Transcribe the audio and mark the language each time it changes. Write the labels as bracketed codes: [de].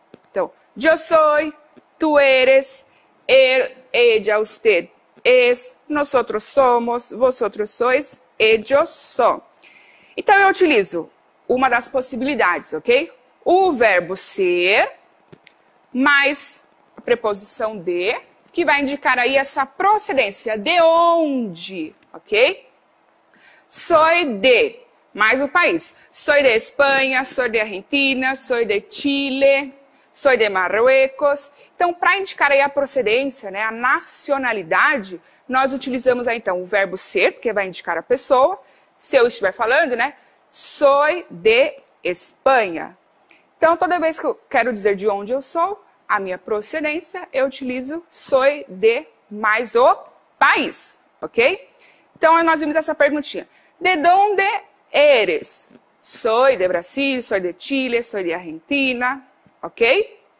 [es] Então, yo soy, tú eres, él, ella, usted es, nosotros somos, vosotros sois, ellos son. [pt] Então, eu utilizo uma das possibilidades, ok? O verbo ser, mais a preposição de, que vai indicar aí essa procedência, de onde, ok? [es] Soy de, [pt] mais o país. [es] Soy de Espanha, soy de Argentina, soy de Chile, soy de Marruecos. [pt] Então, para indicar aí a procedência, né, a nacionalidade, nós utilizamos aí então o verbo ser, porque vai indicar a pessoa. Se eu estiver falando, né, [es] soy de Espanha. [pt] Então, toda vez que eu quero dizer de onde eu sou, a minha procedência, eu utilizo [es] soy de [pt] mais o país, ok? Então, nós vimos essa perguntinha. [es] De donde eres? Soy de Brasil, soy de Chile, soy de Argentina, ok?